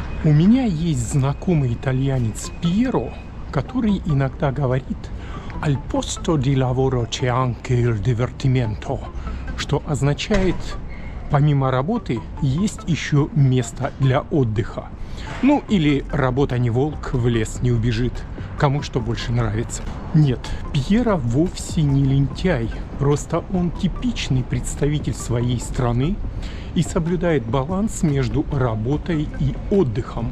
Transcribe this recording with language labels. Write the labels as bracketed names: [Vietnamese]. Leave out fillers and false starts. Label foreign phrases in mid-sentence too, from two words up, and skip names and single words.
[Russian] У меня есть знакомый итальянец Пьеро, который иногда говорит [Italian] «Al posto di lavoro c'è anche il divertimento», [Russian] что означает «помимо работы есть еще место для отдыха». Ну или «работа не волк, в лес не убежит», кому что больше нравится. Нет, Пьеро вовсе не лентяй, просто он типичный представитель своей страны и соблюдает баланс между работой и отдыхом.